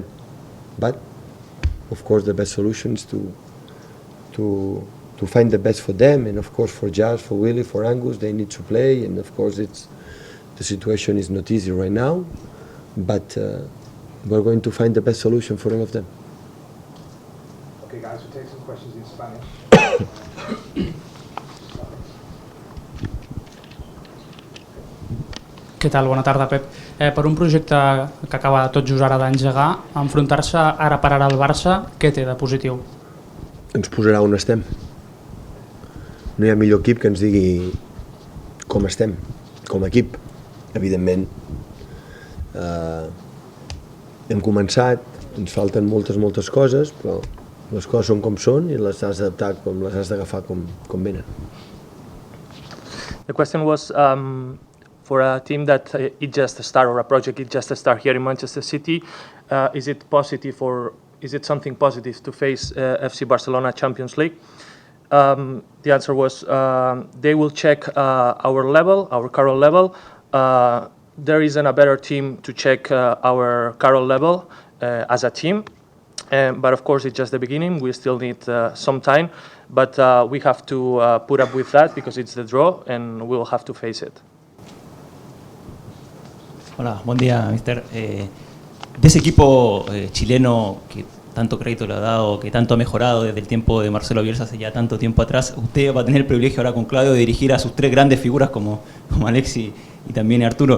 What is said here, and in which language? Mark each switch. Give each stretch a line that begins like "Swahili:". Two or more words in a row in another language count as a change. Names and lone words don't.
English: But of course, the best solution is to find the best for them, and of course for Jazz, for Willie, for Angus, they need to play, and of course the situation is not easy right now, but we're going to find the best solution for all of them. Okay, guys, we'll take some questions in Spanish.
Catalan: Què tal? Bona tarda, Pep. Per un projecte que acaba tot just ara d'engegar, enfrontar-se ara per ara al Barça, què té de positiu? Ens posarà on estem. No hi ha millor equip que ens digui com estem, com a equip. Evidentment, hem començat, ens falten moltes coses, però les coses són com són i les has d'adaptar, les has d'agafar com venen.
English: The question was for a team that it just started, or a project it just started here in Manchester City, is it positive, or is it something positive to face FC Barcelona Champions League? The answer was they will check our level, our current level. There isn't a better team to check our current level as a team. But of course, it's just the beginning. We still need some time, but we have to put up with that because it's the draw, and we'll have to face it.
Spanish: Hola, buen día, mister. De ese equipo chileno que tanto crédito le ha dado, que tanto ha mejorado desde el tiempo de Marcelo Bielsa hace ya tanto tiempo atrás, usted va a tener el privilegio ahora con Claudio de dirigir a sus tres grandes figuras como Alexis y también Arturo.